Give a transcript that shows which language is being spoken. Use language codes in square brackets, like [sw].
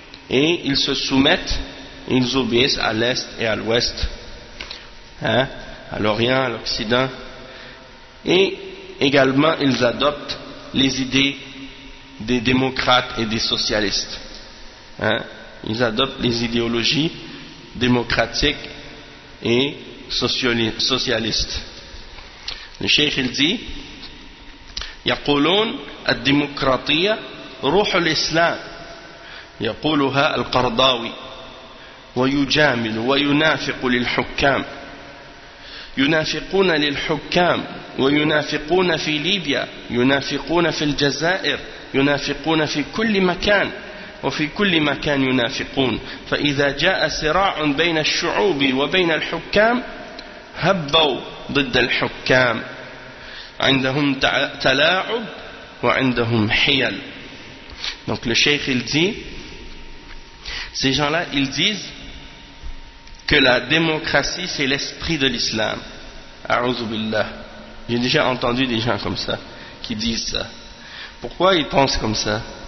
[fr] Et ils se soumettent, ils obéissent à l'Est et à l'Ouest, hein, à l'Orient, à l'Occident, et également ils adoptent les idées des démocrates et des socialistes. Hein? Ils adoptent les idéologies démocratiques et socialistes. Le cheikh il dit, [ar] يقولون الديمقراطية روح الإسلام يقولها القرضاوي ويجامل وينافق للحكام ينافقون للحكام وينافقون في ليبيا ينافقون في الجزائر ينافقون في كل مكان وفي كل مكان ينافقون فإذا جاء صراع بين الشعوب وبين الحكام هبوا ضد الحكام عندهم تلاعب وعندهم حيل. [fr] Donc le cheikh il dit, ces gens-là ils disent que la démocratie c'est l'esprit de l'islam. [ar] A'udhu billah. [fr] J'ai déjà entendu des gens comme ça qui disent ça. Pourquoi ils pensent comme ça?